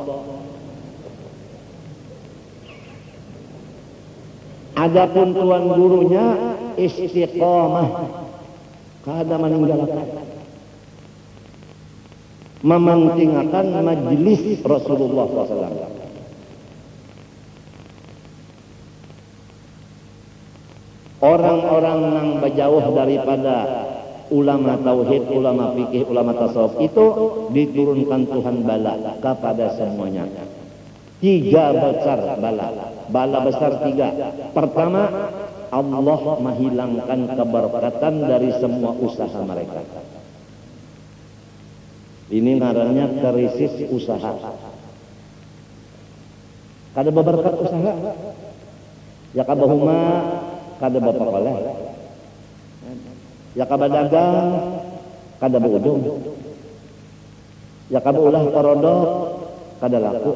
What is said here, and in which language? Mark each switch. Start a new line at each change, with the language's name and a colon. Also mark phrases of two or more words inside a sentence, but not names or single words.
Banjar: Adapun tuan gurunya istiqomah, kada meninggalkan, mementingkan majelis Rasulullah SAW.
Indonesian: Orang-orang yang berjauh daripada ulama tauhid, ulama fikih, ulama tasawuf itu diturunkan Tuhan bala kepada semuanya. 3 besar bala besar 3. Pertama, Allah menghilangkan keberkatan dari semua usaha mereka.
Banjar: Ini ngarannya krisis usaha. Kada berberkat usaha, ya kabahuma kada bapakoleh, ya kabadagang kada beudung, ya kabaulah korodok kada laku.